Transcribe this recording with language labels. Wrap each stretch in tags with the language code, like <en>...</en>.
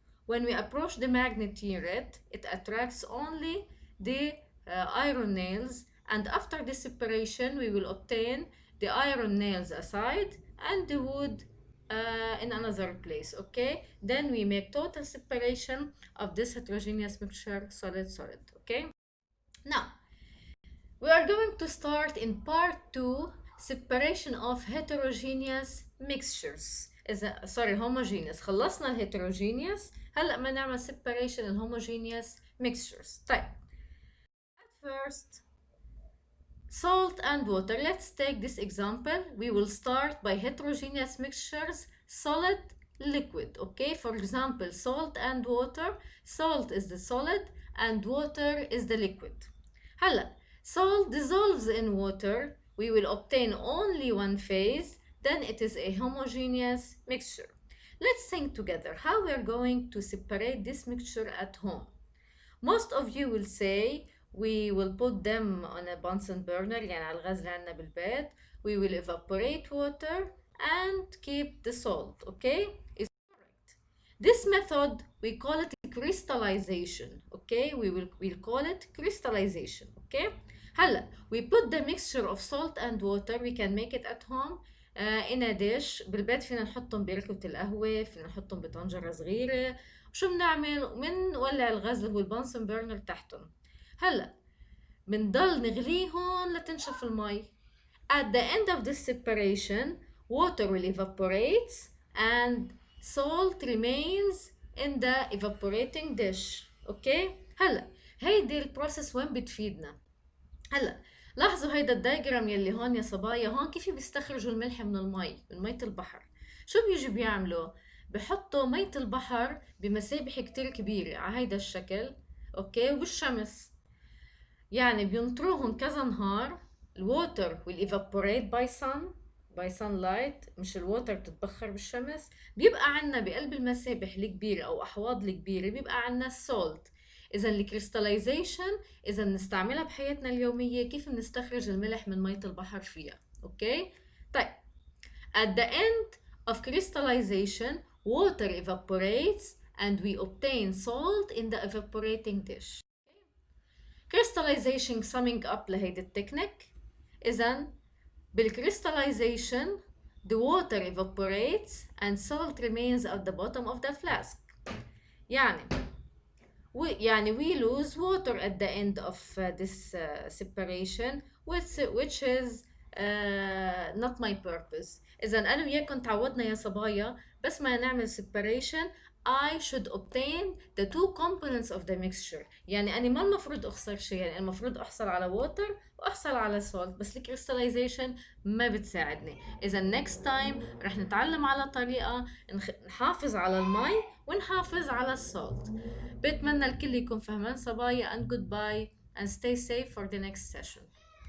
<en>When we approach the magnet near it, it attracts only the iron nails, and after the separation we will obtain the iron nails aside and the wood in another place. Okay, then we make total separation of this heterogeneous mixture, solid-solid. Okay, now we are going to start in part 2, separation of heterogeneous mixtures. sorry, homogeneous.</en> <ar>خلصنا الهيتروجينيوس، هلا ما نعمل separation الهوموجينيوس mixtures. طيب</ar> <en>at first salt and water. Let's take this example. We will start by heterogeneous mixtures, solid, liquid. Okay, for example, salt and water. Salt is the solid and water is the liquid.</en> <ar>هلا</ar> <en>salt dissolves in water. We will obtain only one phase. Then it is a homogeneous mixture. Let's think together how we are going to separate this mixture at home. Most of you will say we will put them on a Bunsen burner,</en> <ar>يعني على الغاز اللي عندنا بالبيت.</ar> <en>We will evaporate water and keep the salt. Okay, it's correct. This method we call it crystallization. Okay, we'll call it crystallization. Okay,</en> <ar>هلا</ar> <en>we put the mixture of salt and water. We can make it at home in a dish.</en> <ar>بالبيت فينا نحطهم بركبة القهوة، فينا نحطهم بطنجرة صغيرة. شو بنعمل؟ بنولع الغاز اللي هو البنسن بيرنر تحتهم. هلا بنضل نغليهم لتنشف المي.</ar> <en>At the end of this separation, water will evaporate and salt remains in the evaporating dish. Okay?</en> <ar>هلا هيدي البروسيس وين بتفيدنا؟ هلا لاحظوا هيدا الدايجرام يلي هون يا صبايا، هون كيف بيستخرجوا الملح من المي، من مية البحر. شو بيجوا بيعملوا؟ بحطوا مية البحر بمسابح كتير كبيرة على هيدا الشكل. اوكي، وبالشمس يعني بينطروهم كذا نهار. الووتر</ar> <en>will evaporate by sunlight،</en> <ar>مش الووتر بتتبخر بالشمس. بيبقى عنا بقلب المسابح الكبيرة او احواض الكبيرة بيبقى عنا السولت. اذا الكريستاليزيشن اذا بنستعملها بحياتنا اليومية، كيف بنستخرج الملح من مية البحر فيها. اوكي طيب</ar> <en>at the end of crystallization water evaporates and we obtain salt in the evaporating dish. crystallization summing up</en> <ar>لهيدي التكنيك. إذن</ar> <en>بالcrystallization the water evaporates and salt remains at the bottom of the flask.</en> <ar>يعني يعني</ar> <en>we lose water at the end of this separation, which is not my purpose.</en> <ar>إذا أنا وياكم تعودنا يا صبايا بس ما نعمل</ar> <en>separation I should obtain the two components of the mixture.</en> <ar>يعني أنا ما المفروض أخسر شيء، يعني المفروض أحصل على water وأحصل على salt، بس الكريستاليزيشن ما بتساعدني. إذا</ar> <en>next time</en> <ar>رح نتعلم على طريقة نحافظ على المي ونحافظ على السولت. بتمنى الكل يكون فهمان صبايا</ar> <en>and goodbye and stay safe for the next session.</en>